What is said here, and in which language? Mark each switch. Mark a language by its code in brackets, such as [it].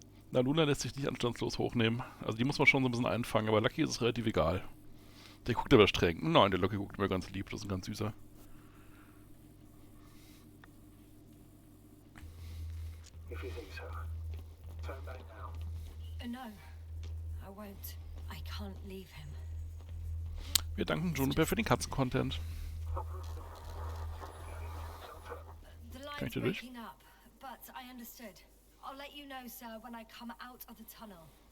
[de] Na, Luna lässt sich nicht anstandslos hochnehmen. Also die muss man schon so ein bisschen einfangen, aber Lucky ist es relativ egal. Der guckt aber streng. Nein, der Lucky guckt immer ganz lieb, das ist ein ganz süßer. [en] If you think so, turn back now. No, I won't. I can't leave him. [de] Wir danken Juniper für den Katzen-Content. [en] The [de] Kann ich da durch? [en] breaking up, but I understood. I'll let you know, sir, when I come out of the tunnel.